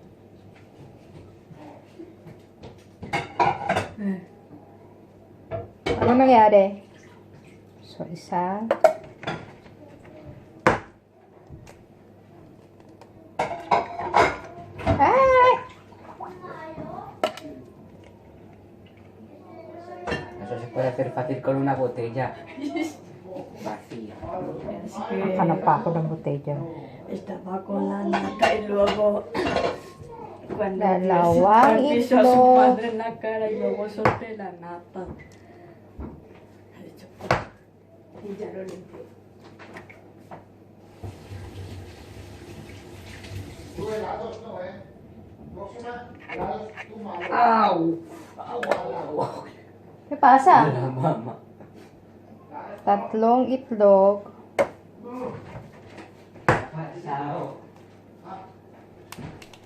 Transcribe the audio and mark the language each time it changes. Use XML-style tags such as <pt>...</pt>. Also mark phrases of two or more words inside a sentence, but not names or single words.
<tl>Ano nangyari? So, isa. Ay!</tl> <es>Eso se puede hacer fácil con una botella vacía.</es> <tl>Hanap pa ako ng botella.</tl> <es>Estaba con la nata y luego cuando</es> <tl>Dalawang</tl> <es>piso a su</es> <tl>itlog.</tl> <es>madre en la cara y luego solté la nata. Ha dicho, y ya lo limpié. ¡Au! ¿Qué pasa? La mama.</es> <tl>Tatlong itlog.</tl> <es>Pasado.</es>